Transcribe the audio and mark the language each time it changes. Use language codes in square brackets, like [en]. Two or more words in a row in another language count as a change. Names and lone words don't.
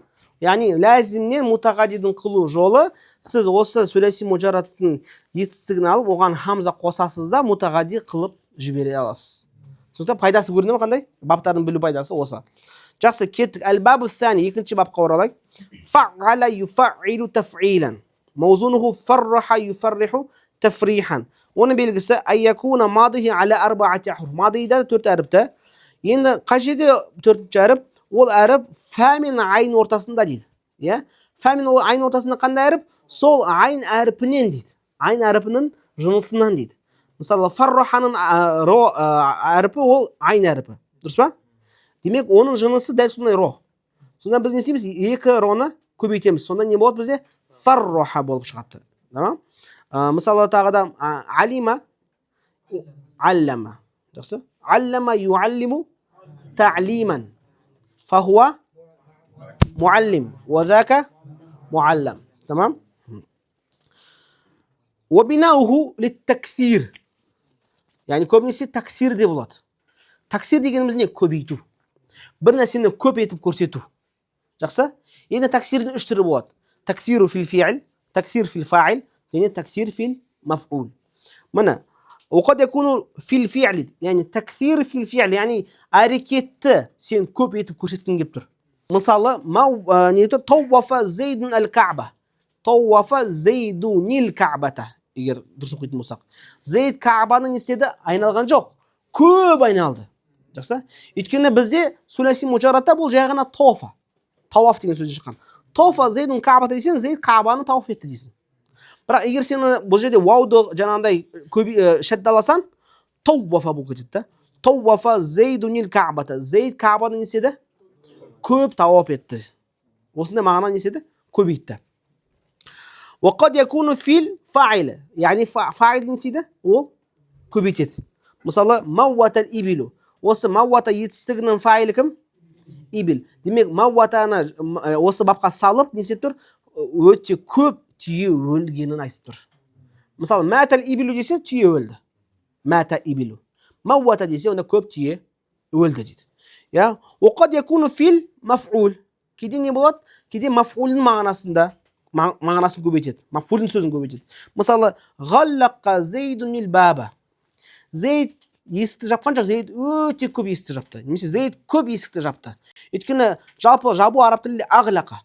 [kk] Яғни лазимнен мутағаддидің қылу жолы, сіз осы [ar] ثلاثي مجرد [kk] етістігін алып, оған хамза қосасыз да мутағадди қылып жібере аласыз. Түсінікті? Пайдасы көрінеді ме қандай? Баптардың білу пайдасы осы. Жақсы, кеттік. [ar] الباب الثاني, [kk] екінші бапқа оралайық. [ar] فعّل يفعّل تفعيلا. موزونه فرّح يفرّح تفريحا. [kk] Оның белгісі [ar] أن يكون ماضيه على أربعة أحرف. [kk] Мадида 4 әріпті. Енді қажеде 4-ші әріп? Ол әріп фә мен айн ортасында дейді. Фә мен айн ортасында қандай әріп? Сол айн әріпінен дейді. Айн әріпінің жынысынан дейді. Мысалы, фарраханың әріпі ол айн әріпі. Дұрыс па? Демек, оның жынысы дәл сондай ро. Сонда біз не істейміз? 2 роны көбейтеміз. Сонда не болады бізде? Фарраха болып шығады. Мысалы, тағы да [ar] علم علّم. Жақсы? علّم يعلّم تعليما. فهو معلّم. وذاك معلّم تمام وبناؤه للتكثير. [kk] Яғни көбінесе таксир де болады. Таксир дегеніміз не? Көбейту. Бір нәрсені көп етіп көрсету. Жақсы? Енді таксирдің 3 түрі болады. [ar] تكثير في الفعل تكثير في الفاعل, және تكثير في المفعول. [kk] Мына, [ar] وقد يكون في الفعل, يعني تكثير في الفعل, يعني [kk] әрекетті сен көп етіп көрсеткің келіп тұр. [ar] Мысалы, طوّف زيد الكعبة. طوّف زيد الكعبة. [kk] Егер дұрыс оқитын болсақ. Зейд кa'баны не істеді? Айналған жоқ. Көп айналды. Жақсы? Өйткені бізде [ar] ثلاثي مجرد [kk] бұл жай ғана тофа. Тауаф деген сөзден шыққан. [ar] طاف زيد الكعبة [kk] дейсің, зейд кa'баны тауаф етті дейсің. Бірақ егер сен бұл жерде вауды жаңағындай шәддаласан, тауафа болып кетеді. [ar] طوّف زيد الكعبة. [kk] Зейд кa'баны не істеді? Көп тауаф етті. Осында мағына не істеді? Көбейтті. [ar] وقد يكون في الفاعل, يعني فاعل [kk] не істейді? Ол көбейтеді. Мысалы, [ar] موّتت الإبل. [kk] Осы мауата етістігінің фаилі кім? Ибил. Демек, мауатаны осы бапқа салып, не істеп тұр? Өте көп түйе өлгенін айтып тұр. Мысалы, [ar] ماتت الإبل [kk] десе түйе өлді. [ar] ماتت الإبل. [kk] Мауата десе онда көп түйе өлді дейді. [ar] يا وقد يكون في المفعول. [kk] Кейде не болады? Кейде маф'улдің мағынасын көбейтеді. Маф'улдің сөзін көбейтеді. Мысалы, [ar] غلّق زيد الباب. [kk] Зейд есікті жапқан жоқ, Зейд өте көп есікті жапты. Немесе Зейд көп есікті жапты. Өйткені жалпы жабу араб тілінде ағлақа.